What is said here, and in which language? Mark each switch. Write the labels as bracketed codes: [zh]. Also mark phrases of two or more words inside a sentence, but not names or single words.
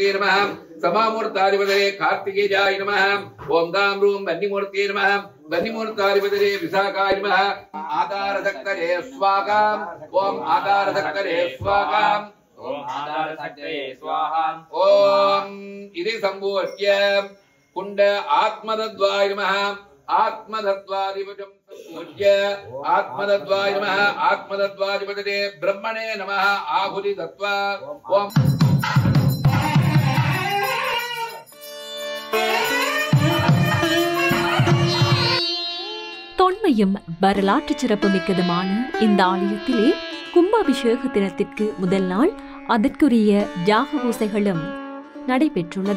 [sa] नमः समामूर्ताधिपतये कार्तिकेयाय नमः ओम गां रूं बन्निमूर्ति नमः बन्निमूर्ताधिपतये विशाखाय नमः आधारशक्तये स्वाहा ओम आधारशक्तये स्वाहा ओम आधारशक्तये स्वाहा ओम इति संबोध्य कुंड आत्मदद्वाय नमः आत्मदत्वादिपजं पूज्य आत्मदत्वाय नमः आत्मदत्वादिपतये ब्रह्मणे नमः आहुति दत्वा ओम [ta] தொன்மையும் வரலாற்று சிறப்புமிக்கதுமான இந்த ஆலயத்திலே கும்பாபிஷேக தினத்திற்கு முதல் நாள் அதற்குரிய யாக பூசைகளும் நடைபெற்றுள்ளது.